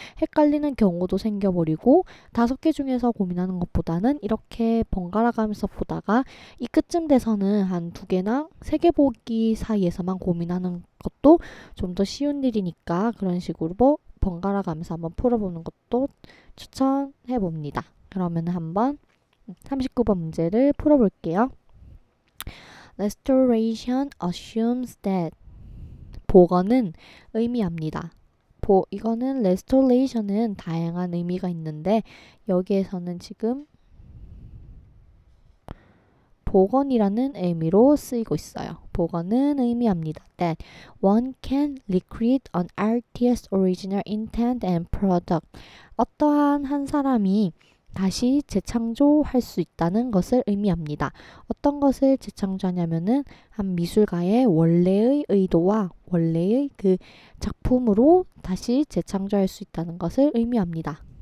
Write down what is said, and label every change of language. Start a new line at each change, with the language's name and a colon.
Korean: 헷갈리는 경우도 생겨버리고 5개 중에서 고민하는 것보다는 이렇게 번갈아 가면서 보다가 이 끝쯤 돼서는 한 2개나 3개 보기 사이에서만 고민하는 것도 좀 더 쉬운 일이니까 그런 식으로 번갈아 가면서 한번 풀어보는 것도 추천해 봅니다. 그러면 한번 39번 문제를 풀어볼게요.
English: Restoration assumes that
Korean: 복원은 의미합니다. 이거는 restoration은 다양한 의미가 있는데 여기에서는 지금 복원이라는 의미로 쓰이고 있어요. 복원은 의미합니다.
English: That one can recreate an artist's original intent and product.
Korean: 어떠한 한 사람이 다시 재창조할 수 있다는 것을 의미합니다. 어떤 것을 재창조하냐면은 한 미술가의 원래의 의도와 원래의 그 작품으로 다시 재창조할 수 있다는 것을 의미합니다.